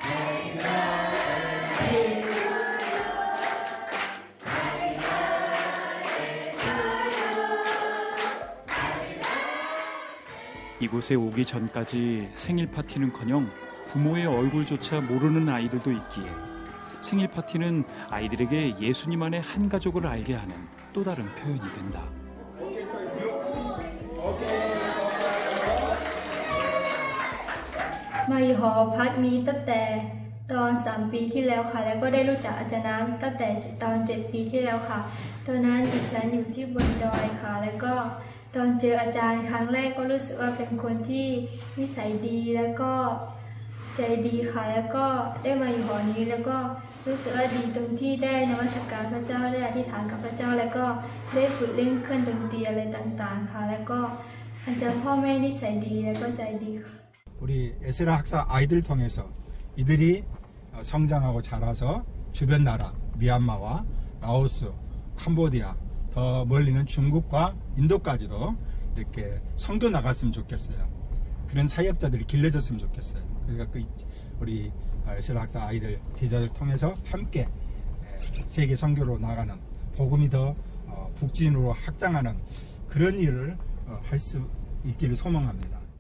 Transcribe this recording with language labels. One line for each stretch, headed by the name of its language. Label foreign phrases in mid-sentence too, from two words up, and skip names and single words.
Korean: 이곳에 오기 전까지 생일 파티는커녕 부모의 얼굴조차 모르는 아이들도 있기에 생일 파티는 아이들에게 예수님 안의 한 가족을 알게 하는 또 다른 표현이 된다.
Thai: มาอยู่หอพักนี้ตั้งแต่ตอน3 ปีที่แล้วค่ะแล้วก็ได้รู้จักอาจารย์น้ำตั้งแต่ตอน7 ปีที่แล้วค่ะ ตอนนั้นดิฉันอยู่ที่บนดอยค่ะแล้วก็ตอนเจออาจารย์ครั้งแรกก็รู้สึกว่าเป็นคนที่นิสัยดีแล้วก็ใจดีค่ะแล้วก็ได้มาอยู่หอนี้แล้วก็รู้สึกว่าดีตรงที่ได้นมัสการพระเจ้าได้อธิษฐานกับพระเจ้าแล้วก็ได้ฝึกเล่นเครื่องดนตรีอะไรต่างๆค่ะแล้วก็อาจารย์พ่อแม่นิสัยดีแล้วก็ใจดีค่ะ
Korean: 우리 에스라 학사 아이들 통해서 이들이 성장하고 자라서 주변 나라 미얀마와 라오스, 캄보디아, 더 멀리는 중국과 인도까지도 이렇게 선교 나갔으면 좋겠어요. 그런 사역자들이 길러졌으면 좋겠어요. 그러니까 우리 에스라 학사 아이들 제자들 통해서 함께 세계 선교로 나가는 복음이 더 북진으로 확장하는 그런 일을 할 수 있기를 소망합니다.